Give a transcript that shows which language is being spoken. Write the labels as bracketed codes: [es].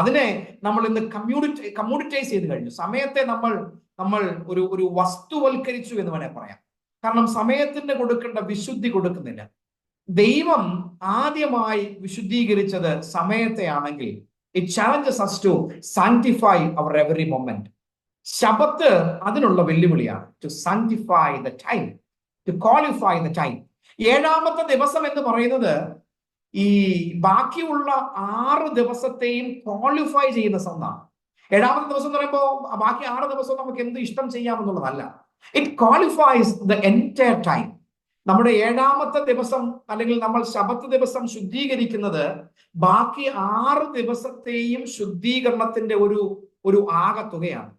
[ml] അതിനെ നമ്മൾ ഇന്ന് കമ്മ്യൂണിറ്റൈസ് ചെയ്ത് കഴിഞ്ഞു. സമയത്തെ നമ്മൾ ഒരു വസ്തുവൽക്കരിച്ചു എന്ന് വേണേൽ പറയാം. കാരണം സമയത്തിന് കൊടുക്കേണ്ട വിശുദ്ധി കൊടുക്കുന്നില്ല. ദൈവം ആദ്യമായി വിശുദ്ധീകരിച്ചത് സമയത്തെയാണെങ്കിൽ [en] It challenges us to sanctify our every moment. [ml] ശബത്ത് അതിനുള്ള വെല്ലുവിളിയാണ്. [en] To sanctify the time, to qualify the time. [ml] 7ാമത്തെ ദിവസം എന്ന് പറയുന്നത് ഈ ബാക്കിയുള്ള 6 ദിവസത്തെയും ക്വാളിഫൈ ചെയ്യുന്ന സമയമാണ്. 7ാമത്തെ ദിവസം എന്ന് പറയുമ്പോൾ ബാക്കി 6 ദിവസവും നമുക്ക് എന്ത് ഇഷ്ടം ചെയ്യാമെന്നുള്ളതല്ല. [en] It qualifies the entire time. [ml] നമ്മുടെ 7-ാമത്തെ ദിവസം അല്ലെങ്കിൽ നമ്മൾ ശബത്ത് ദിവസം ശുദ്ധീകരിക്കുന്നത് ബാക്കി 6 ദിവസത്തെയും ശുദ്ധീകരണത്തിന്റെ ഒരു ആകത്തുകയാണ്.